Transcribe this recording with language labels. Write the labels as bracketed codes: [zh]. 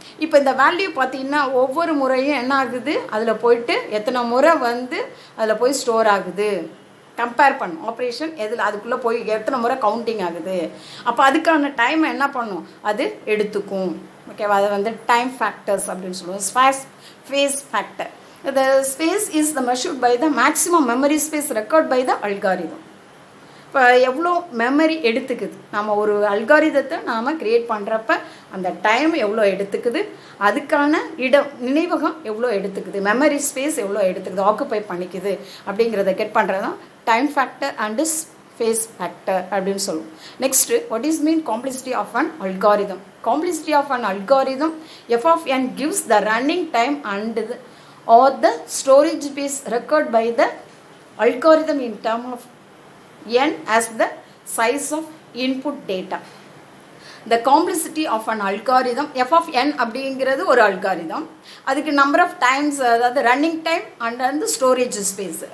[ta] இப்போ இந்த வேல்யூ பார்த்திங்கன்னா ஒவ்வொரு முறையும் என்ன ஆகுது அதில் போயிட்டு எத்தனை முறை வந்து அதில் போய் ஸ்டோர் ஆகுது கம்பேர் பண்ணும் ஆப்ரேஷன் எதில் அதுக்குள்ளே போய் எத்தனை முறை கவுண்டிங் ஆகுது. அப்போ அதுக்கான டைம் என்ன பண்ணும் அது எடுத்துக்கும். ஓகேவா? அது வந்து டைம் ஃபேக்டர்ஸ் அப்படின்னு சொல்லுவோம். [en] Space factor. The space is the measured by the maximum memory space required by the algorithm. [ta] இப்போ எவ்வளோ மெமரி எடுத்துக்குது நம்ம ஒரு அல்காரிதத்தை நாம் க்ரியேட் பண்ணுறப்ப அந்த டைம் எவ்வளோ எடுத்துக்குது, அதுக்கான இடம் நினைவகம் எவ்வளோ எடுத்துக்குது, மெமரி ஸ்பேஸ் எவ்வளோ எடுத்துக்குது, ஆக்குப்பை பண்ணிக்குது அப்படிங்கிறத கெட் பண்ணுறது தான் time factor and space factor அப்படின்னு சொல்லுவோம். [en] Next what is mean complexity of an algorithm. Complexity of an algorithm f of n gives the running time and or the storage space required by the algorithm in terms of n as the size of input data. The complexity of an algorithm f of n [ta] அப்படிங்கிறது ஒரு algorithm, அதுக்கு number of times அதாவது running time and வந்து storage space.